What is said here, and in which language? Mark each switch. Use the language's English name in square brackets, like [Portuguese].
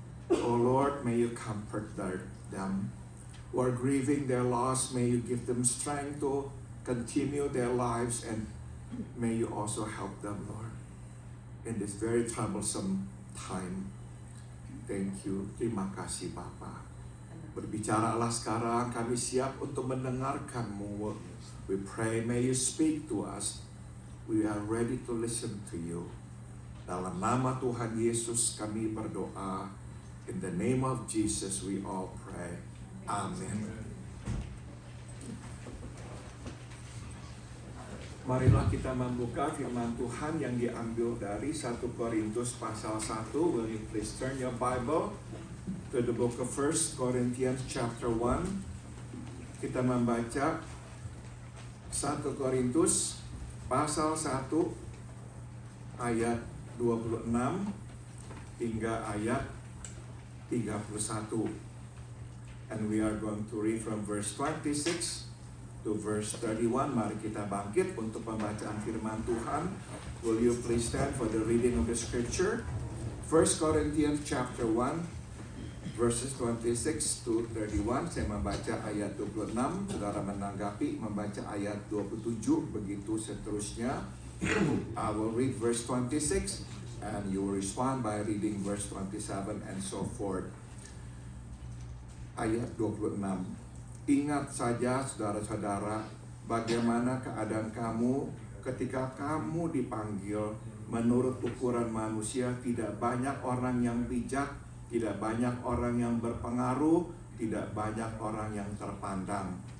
[English] Oh Lord, may you comfort them who are grieving their loss. May you give them strength to continue their lives, and may you also help them, Lord, in this very troublesome time. Thank you. [Indonesian] Terima kasih Bapa. Berbicaralah sekarang, kami siap untuk mendengarkan-Mu. [English] We pray, may you speak to us. We are ready to listen to you. [Indonesian] Dalam nama Tuhan Yesus kami berdoa. [English] In the name of Jesus we all pray. Amen. [Indonesian] Marilah kita membuka firman Tuhan yang diambil dari 1 Korintus pasal 1. [English] Will you please turn your Bible to the book of 1 Corinthians chapter 1. [Indonesian] Kita membaca 1 Korintus pasal 1 ayat 26 hingga ayat 31. [English] And we are going to read from verse 26 to verse 31. [Indonesian] Mari kita bangkit untuk pembacaan firman Tuhan. [English] Will you please stand for the reading of the scripture? 1 Corinthians chapter 1 verses 26 to 31. [Indonesian] Saya membaca ayat 26, saudara menanggapi membaca ayat 27, begitu seterusnya. [English] I will read verse 26 and you will respond by reading verse 27 and so forth. [Indonesian] Ayat 26. Ingat saja saudara-saudara, bagaimana keadaan kamu ketika kamu dipanggil. Menurut ukuran manusia, tidak banyak orang yang bijak, tidak banyak orang yang berpengaruh, tidak banyak orang yang terpandang.